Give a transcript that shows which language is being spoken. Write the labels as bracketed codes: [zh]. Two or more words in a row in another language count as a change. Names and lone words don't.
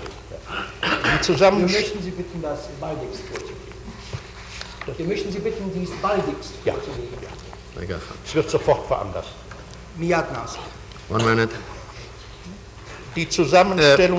[de] Wir möchten Sie bitten, das baldigst vorzulegen. Wir möchten Sie bitten, dies baldigst vorzulegen. [he] רגע אחד. [de] Es wird sofort veranlasst. [he] מיד נעשה. [en] One minute. [de] Die Zusammenstellung,